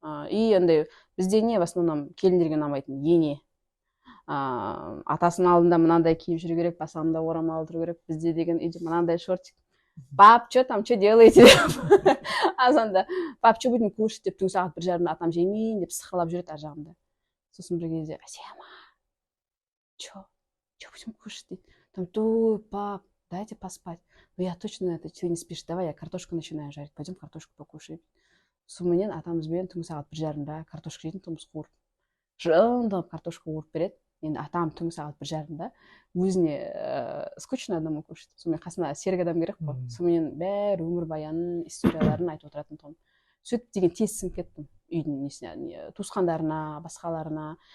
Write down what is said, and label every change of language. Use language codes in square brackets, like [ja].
[kk] И андай бізде не в основном келіндерге ұнамайтын ене. Атасының алдында мынандай киіп жүру керек, басында орамал тұру керек. Бізде деген үйде мынандай шортик. [ru] Пап, что там, что делаете? [kk] Азанда, [ru] пап, что будем кушать [kk] деп, түнгі сағат 1:30 атам жемейін деп сықырлап жүреді ар жағында. Сосын бір кезде: Асема, [ru] что будем кушать [kk] дейді. [ru] Там: той, пап, дайте поспать. Ну я точно ты не спишь, давай я картошку начинаю жарить, пойдем картошку покушаем. [kk] Сонымен атамызбен түнгі сағат 1:30 картошка жейтін тұғымыз, қуырып. Жындап картошка қуырып береді. Енді атам түнгі сағат 1:30 өзіне [ru] скучно одному кушать. [kk] Сонымен қасына серік адам керек қой. Сонымен бәрі өмірбаянын, историяларын айтып отыратын тұғым. Сөйтіп деген тез сіңіп кеттім үйдің несіне, туысқандарына, басқаларына.